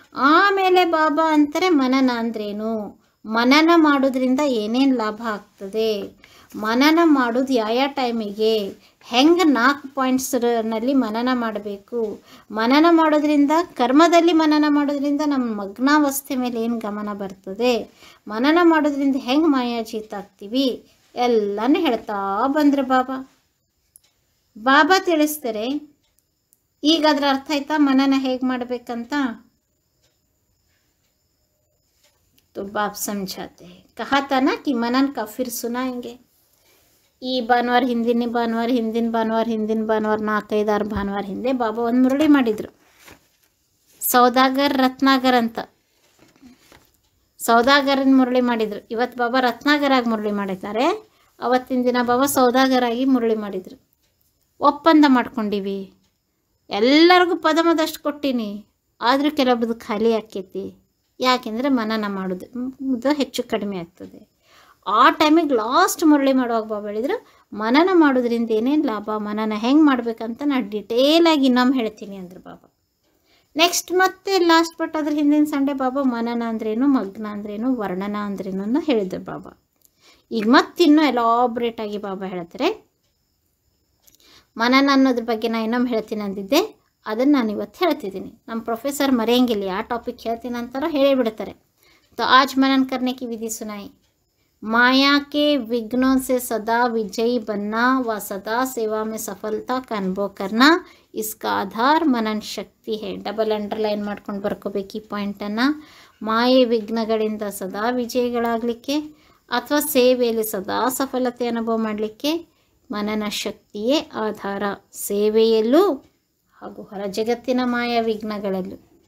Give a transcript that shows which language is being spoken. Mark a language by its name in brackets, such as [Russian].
[Kannada] ಆಮೇಲೆ ಬಾಬಾ ಅಂತಾರೆ ಮನನ ಅಂದ್ರೇನು, ಮನನ ಮಾಡೋದ್ರಿಂದ ಏನೇನು ಲಾಭ ಆಗ್ತದೆ, ಮನನ ಮಾಡೋದು ಯಾವ ಟೈಮಿಗೆ, ಹೆಂಗೆ 4 ಪಾಯಿಂಟ್ಸ್ನಲ್ಲಿ ಮನನ ಮಾಡಬೇಕು, ಮನನ ಮಾಡೋದ್ರಿಂದ ಕರ್ಮದಲ್ಲಿ ಮನನ ಮಾಡೋದ್ರಿಂದ ನಮ್ಮ ಮಗ್ನಾವಸ್ಥೆ ಮೇಲೆ ಏನು ಗಮನ ಬರ್ತದೆ, ಮನನ ಮಾಡೋದ್ರಿಂದ ಹೆಂಗೆ ಮಾಯಾಜೀತ ಆಗ್ತೀವಿ, ಎಲ್ಲನೂ ಹೇಳ್ತಾ ಬಂದರು ಬಾಬಾ. ಬಾಬಾ ತಿಳಿಸ್ತಾರೆ. ಈಗ ಅದರ ಅರ್ಥ ಆಯ್ತಾ ಮನನ ಹೇಗೆ ಮಾಡಬೇಕಂತ? [Hindi] तो बाप समझाते हैं. कहा था ना कि मनन का फिर सुनाएंगे. [Kannada] ಈ ಭಾನುವಾರ ಹಿಂದಿನ ಭಾನುವಾರ 4-5-6 ಭಾನುವಾರ ಹಿಂದೆ ಬಾಬಾ ಒಂದು ಮುರಳಿ ಮಾಡಿದರು. ಸೌದಾಗರ್ ರತ್ನಾಗರ್ ಅಂತ ಸೌದಾಗರನ ಮುರಳಿ ಮಾಡಿದರು. ಇವತ್ತು ಬಾಬಾ ರತ್ನಾಗರಾಗಿ ಮುರಳಿ ಮಾಡಿದ್ದಾರೆ. ಅವತ್ತಿನ ದಿನ ಬಾಬಾ ಸೌದಾಗರಾಗಿ ಮುರಳಿ ಮಾಡಿದರು. ಒಪ್ಪಂದ ಮಾಡ್ಕೊಂಡಿವಿ, ಎಲ್ಲರಿಗೂ ಪದಮದಷ್ಟು ಕೊಟ್ಟೀನಿ, ಆದರೂ ಕೆಲವೊಬ್ಬದು ಖಾಲಿ ಆಕೈತಿ. ಯಾಕೆಂದರೆ ಮನನ ಮಾಡೋದು ಹೆಚ್ಚು ಕಡಿಮೆ ಆಗ್ತದೆ. ಆ ಟೈಮಿಗೆ ಲಾಸ್ಟ್ ಮುರಳಿ ಮಾಡುವಾಗ ಬಾಬಾ ಹೇಳಿದ್ರು, ಮನನ ಮಾಡೋದ್ರಿಂದ ಏನೇನು ಲಾಭ, ಮನನ ಹೆಂಗೆ ಮಾಡ್ಬೇಕಂತ ನಾನು ಡಿಟೇಲಾಗಿ ಇನ್ನೊಮ್ಮೆ ಹೇಳ್ತೀನಿ ಅಂದರು ಬಾಬಾ. ನೆಕ್ಸ್ಟ್ ಮತ್ತೆ ಲಾಸ್ಟ್ ಬಟ್ ಅದ್ರ ಹಿಂದಿನ ಸಂಡೇ ಬಾಬಾ ಮನನ ಅಂದ್ರೇನು, ಮಗ್ನ ಅಂದ್ರೇನು, ವರ್ಣನ ಅಂದ್ರೇನು ಅನ್ನೋ ಹೇಳಿದ್ರು ಬಾಬಾ. ಈಗ ಮತ್ತಿನ್ನೂ ಎಲಾಬ್ರೇಟಾಗಿ ಬಾಬಾ ಹೇಳ್ತಾರೆ. ಮನನ ಅನ್ನೋದ್ರ ಬಗ್ಗೆ ನಾನು ಇನ್ನೊಮ್ಮೆ ಹೇಳ್ತೀನಿ ಅಂದಿದ್ದೆ, ಅದನ್ನು ನಾನು ಇವತ್ತು ಹೇಳ್ತಿದ್ದೀನಿ. ನಮ್ಮ ಪ್ರೊಫೆಸರ್ ಮರೆಯಂಗಿಲ್ಲ, ಯಾವ ಟಾಪಿಕ್ ಹೇಳ್ತೀನಿ ಅಂತಾರೋ ಹೇಳಿಬಿಡ್ತಾರೆ. [Hindi] तो आज मनन करने की विधि सुनाई. माया के विघ्नों से सदा विजयी बनना व सदा सेवा में सफलता का अनुभव करना, इसका आधार मनन शक्ति है. [English] double underline [Kannada] ಮಾಡ್ಕೊಂಡು ಬರ್ಕೋಬೇಕು ಈ ಪಾಯಿಂಟನ್ನು. ಮಾಯೆ ವಿಘ್ನಗಳಿಂದ ಸದಾ ವಿಜಯಗಳಾಗಲಿಕ್ಕೆ ಅಥವಾ ಸೇವೆಯಲ್ಲಿ ಸದಾ ಸಫಲತೆ ಅನುಭವ ಮಾಡಲಿಕ್ಕೆ ಮನನ ಶಕ್ತಿಯೇ ಆಧಾರ. ಸೇವೆಯಲ್ಲೂ ಹಾಗೂ ಹೊರ ಜಗತ್ತಿನ ಮಾಯಾ ವಿಘ್ನಗಳಲ್ಲೂ.